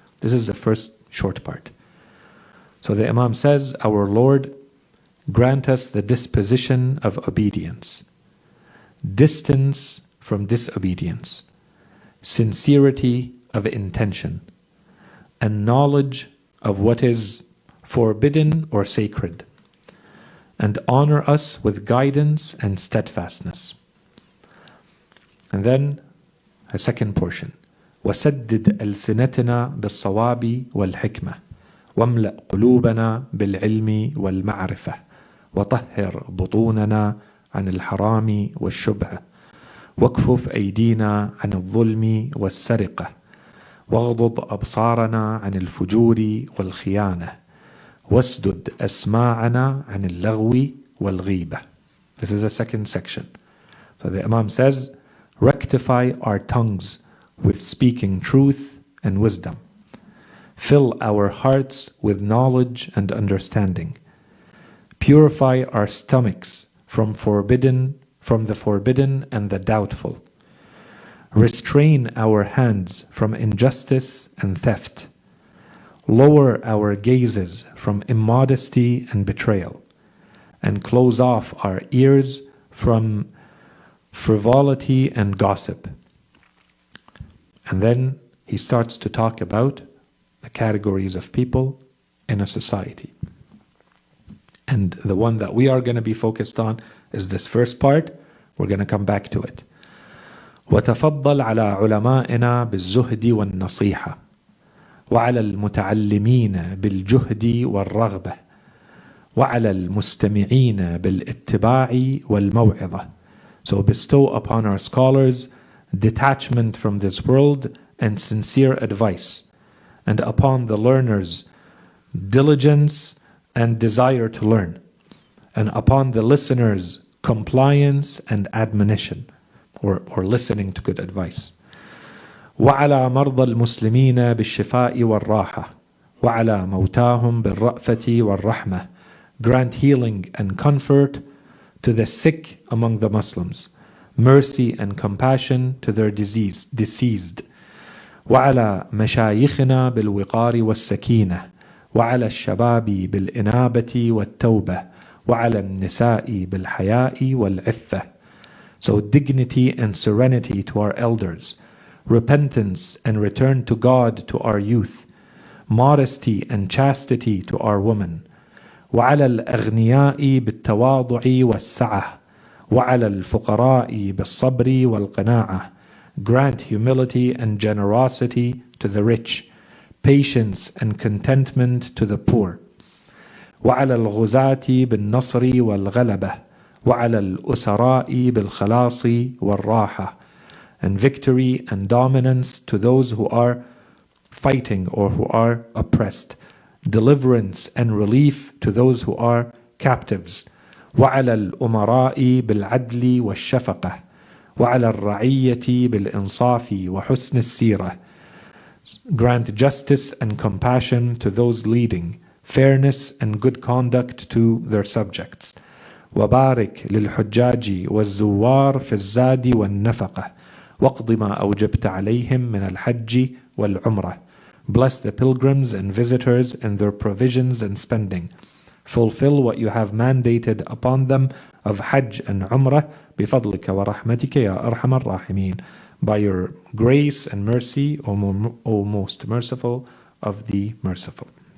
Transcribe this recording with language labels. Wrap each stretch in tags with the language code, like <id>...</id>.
<en>This is the first short part. So the Imam says, our Lord, grant us the disposition of obedience, distance from disobedience, sincerity of intention, and knowledge of what is forbidden or sacred, and honor us with guidance and steadfastness. And then a second portion,</en> <ar>وَسَدِّدْ أَلْسِنَتِنَا بِالصَّوَابِ وَالْحِكْمَةِ وَامْلَأْ قُلُوبَنَا بِالْعِلْمِ وَالْمَعْرِفَةِ وطهر بطوننا عن الحرام والشبهة واكفف أيدينا عن الظلم والسرقة واغضض أبصارنا عن الفجور والخيانة واسدد أسماعنا عن اللغو والغيبة.</ar> <en>This is the second section. So the Imam says, rectify our tongues with speaking truth and wisdom. Fill our hearts with knowledge and understanding. Purify our stomachs from the forbidden and the doubtful. Restrain our hands from injustice and theft. Lower our gazes from immodesty and betrayal. And close off our ears from frivolity and gossip. And then he starts to talk about the categories of people in a society. And the one that we are going to be focused on is this first part. We're going to come back to it.</en> <ar>وتفضل على علمائنا بالزهد والنصيحة وعلى المتعلمين بالجهد والرغبة وعلى المستمعين بالاتباع والموعظة.</ar> <en>So bestow upon our scholars detachment from this world and sincere advice, and upon the learners diligence and desire to learn, and upon the listeners compliance and admonition, or listening to good advice.</en> <ar>وعلى مرضى المسلمين بالشفاء والراحة وعلى موتاهم بالرأفة والرحمة.</ar> <en>Grant healing and comfort to the sick among the Muslims, mercy and compassion to their deceased.</en> <ar>وعلى مشايخنا بالوقار والسكينة وعلى الشباب بالإنابة والتوبة وعلى النساء بالحياء والعفة.</ar> <en>So dignity and serenity to our elders, repentance and return to God to our youth, modesty and chastity to our women.</en> <ar>وعلى الأغنياء بالتواضع والسعة وعلى الفقراء بالصبر والقناعة.</ar> <en>Grant humility and generosity to the rich, patience and contentment to the poor.</en> <ar>وعلى الغزاة بالنصر والغلبة وعلى الأسراء بالخلاص والراحة.</ar> <en>And victory and dominance to those who are fighting or who are oppressed. Deliverance and relief to those who are captives.</en> <ar>وعلى الأمراء بالعدل والشفقة وعلى الرعية بالإنصاف وحسن السيرة.</ar> <en>Grant justice and compassion to those leading, fairness and good conduct to their subjects.</en> <ar>وبارك للحجاج والزوار في الزاد والنفقة واقض ما أوجبت عليهم من الحج والعمرة.</ar> <en>Bless the pilgrims and visitors in their provisions and spending. Fulfill what you have mandated upon them of Hajj and Umrah</en> <ar>بفضلك ورحمتك يا أرحم الراحمين.</ar> <en>By your grace and mercy, O most merciful of the merciful.</en>